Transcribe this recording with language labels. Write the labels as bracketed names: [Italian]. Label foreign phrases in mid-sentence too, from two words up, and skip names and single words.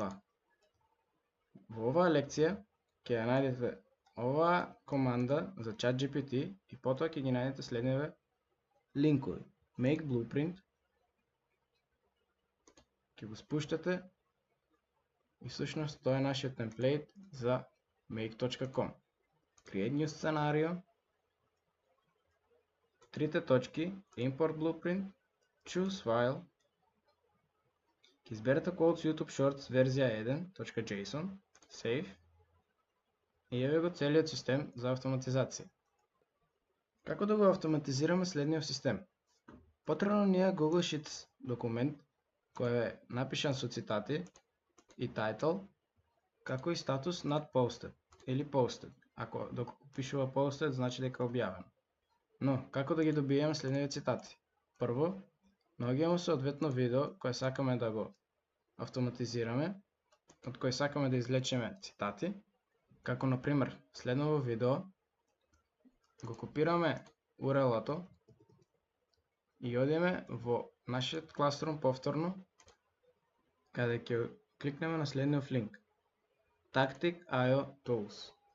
[Macedonian] Во оваа лекција ќе ја најдете оваа команда за ChatGPT и потоа ќе ги најдете следниве линкови. [English] Make Blueprint, [Macedonian] ќе го спуштате и всушност тоа е нашиот темплейт за Make.com. [English] Create new scenario, [Macedonian] трите точки, [English] Import Blueprint, Choose File, [Macedonian] ќе изберете Codes YouTube Shorts верзија 1.json, Save и еве го целиот систем за автоматизација. Како да го автоматизираме следниот систем? Потребно ни е Google Sheets документ кој е напишан со цитати и title, како и статус [English] not posted [Macedonian] или posted. Ако доколку пишува posted, значи дека е објавен. Но, како да ги добиеме следниве цитати? Прво, наоѓаме соодветно видео кое сакаме да го автоматизираме, од кој сакаме да извлечеме цитати, како например следново видео, го копираме URL-ато и одиме во нашиот Classroom повторно, каде ќе кликнеме на следниот линк Tactic.io Tools.